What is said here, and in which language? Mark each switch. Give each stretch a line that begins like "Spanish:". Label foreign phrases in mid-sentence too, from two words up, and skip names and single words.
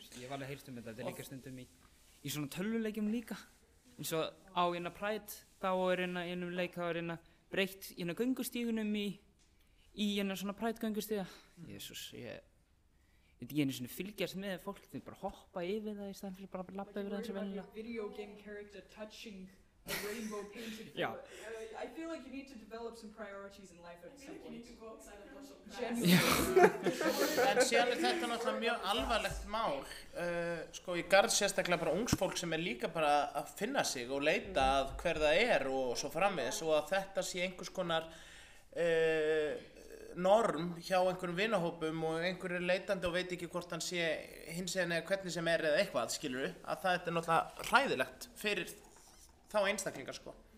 Icelandic: Ég hef alveg heyrt þetta er líka stundum í svona tölvuleikjum líka. Eins og á Pride, þá er einum leik, þá er breytt göngustígunum í svona Pride göngustíga. Jesús, ég veit ekki einu sinni fylgjast með fólk, þau bara hoppa yfir það í staðan fyrir bara að labba yfir það eins og venjulega.
English: Video game character touching a rainbow painted
Icelandic: Já.
English: I feel like you need to develop some priorities in life at some point. You need to go outside and do something.
Icelandic: En síðan er þetta náttúrulega mjög alvarlegt mál, sko í garð sérstaklega bara ungs fólk sem er líka bara að finna sig og leita að hver það er og svo framvegis og að þetta sé einhvers konar norm hjá einhverjum vinahópum og einhverju leitandi og veit ekki hvort hann sé hinsegin eða hvernig sem er eða eitthvað, skilurðu, að það er náttúrulega hræðilegt fyrir þá einstaklingar, sko.